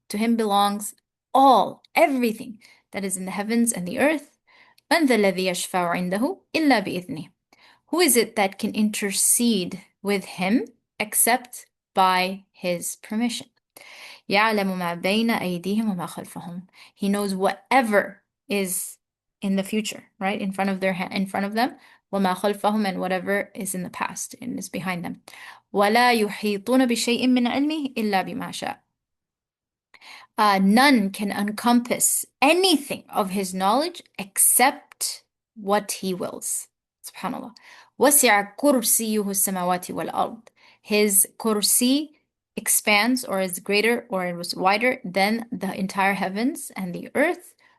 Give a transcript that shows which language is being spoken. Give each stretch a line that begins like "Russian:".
English: To him belongs everything that is in the heavens and the earth.
Arabic: من ذا الذي يشفع عنده إلا بإذنه.
English: Who is it that can intercede with him except by his permission?
Arabic: يعلم ما بين أيديهم وما خلفهم.
English: He knows whatever is in the future, right? In front of them.
Arabic: وما خلفهم,
English: and whatever is in the past and is behind them.
Arabic: ولا يحيطون بشيء من علمه إلا بما شاء.
English: None can encompass anything of his knowledge except what he wills.
Arabic: Subhanallah. وَسِعَ كُرْسِيُّهُ السَّمَاوَاتِ وَالْأَرْضِ.
English: His kursi expands or is greater or it was wider than the entire heavens and the earth.